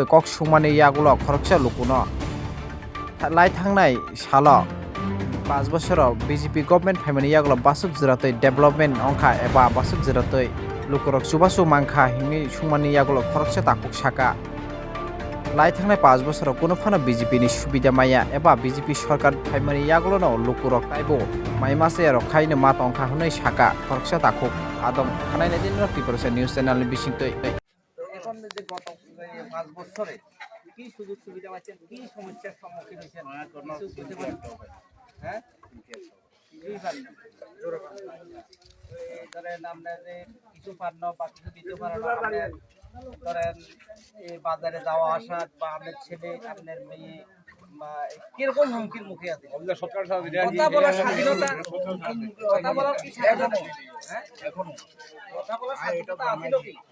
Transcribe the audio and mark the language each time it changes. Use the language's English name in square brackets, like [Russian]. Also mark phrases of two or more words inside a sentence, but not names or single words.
[Kok Borok] कक सुमानि यागुल खरकसा लुकुनो लाई थांनाय साल 5 बोसोराव BJP गभर्नमेंट फाइमानि यागुल बासुक जिरातै डेभलपमेंट अंखा एबा बासुक जिरातै लुकुरक सुबासु मांखा हिंनि सुमानि यागुल खरकसा ताकुक साका लाई थांनाय 5 बोसोराव कोनो फानो BJP नि सुबिदा माया एबा BJP सरकार फाइमानि यागुलनो लुकुरक ताइबो माइमासे रखायनो मात अंखा हनै साका खरकसा ताकुक आदम खानाय दिन पिपरसा [English] news channel [Kok Borok] नि बिसिंतै [Bangla] এখন যে গত 5 বছরে কি সুযোগ সুবিধা পাচ্ছেন কি সমস্যার সম্মুখীন হয়েছেন হ্যাঁ ধরেন আপনাদের কিছু পান্ন বা কিছু দিতে পারেন ধরেন এই বাজারে যাওয়া আসা বা আপনার ছেলে আপনার মেয়ে বা কিরকম হুমকির মুখে আছে কথা বলার স্বাধীনতা কথা বলার কি স্বাধীনতা হ্যাঁ এখন কথা বলার স্বাধীনতা আছে কি